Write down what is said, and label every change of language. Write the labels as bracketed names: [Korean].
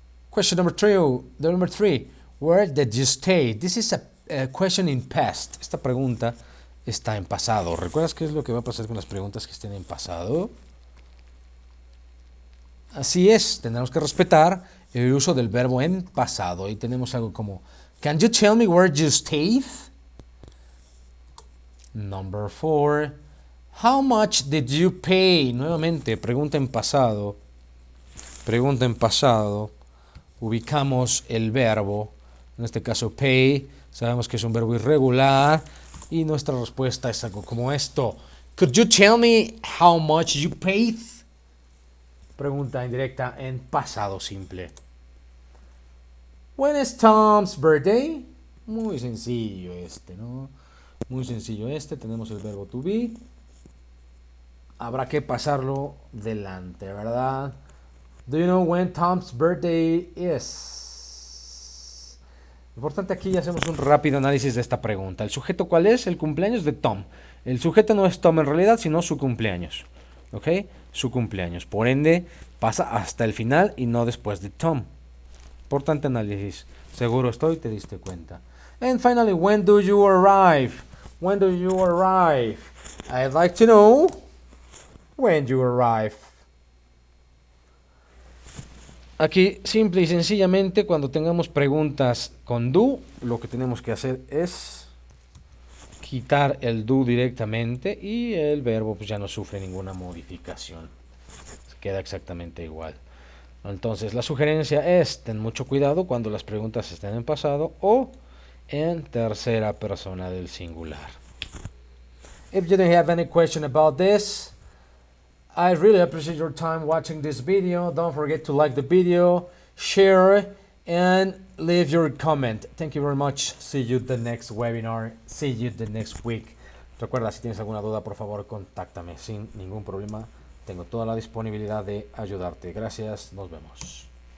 [English] Question number 3. Where did you stay? This is a question in past. [Spanish] Esta pregunta está en pasado. ¿Recuerdas qué es lo que va a pasar con las preguntas que estén en pasado? Así es, tendremos que respetar el uso del verbo en pasado. Y tenemos algo como, [English] can you tell me where you stayed? Number 4. How much did you pay? [Spanish] Nuevamente, pregunta en pasado. Pregunta en pasado. Ubicamos el verbo. En este caso, pay. Sabemos que es un verbo irregular. Y nuestra respuesta es algo como esto. [English] Could you tell me how much you paid? [Spanish] Pregunta indirecta en pasado simple. [English] When is Tom's birthday? [Spanish] Muy sencillo este, ¿no? Muy sencillo este. Tenemos el verbo to be. Habrá que pasarlo delante, ¿verdad? [English] Do you know when Tom's birthday is? [Spanish] Importante aquí ya hacemos un rápido análisis de esta pregunta. ¿El sujeto cuál es? El cumpleaños de Tom. El sujeto no es Tom en realidad, sino su cumpleaños. ¿Ok? Su cumpleaños. Por ende, pasa hasta el final y no después de Tom. Importante análisis. Seguro estoy, te diste cuenta. [English] And finally, when do you arrive? When do you arrive? I'd like to know when you arrive. [Spanish] Aquí, simple y sencillamente, cuando tengamos preguntas con do, lo que tenemos que hacer es quitar el do directamente y el verbo pues ya no sufre ninguna modificación. Queda exactamente igual. Entonces, la sugerencia es, ten mucho cuidado cuando las preguntas estén en pasado o en tercera persona del singular. [English] If you don't have any question about this, I really appreciate your time watching this video. Don't forget to like the video, share, and leave your comment. Thank you very much. See you the next webinar. See you the next week. [Spanish] Recuerda, si tienes alguna duda, por favor, contáctame sin ningún problema. Tengo toda la disponibilidad de ayudarte. Gracias. Nos vemos.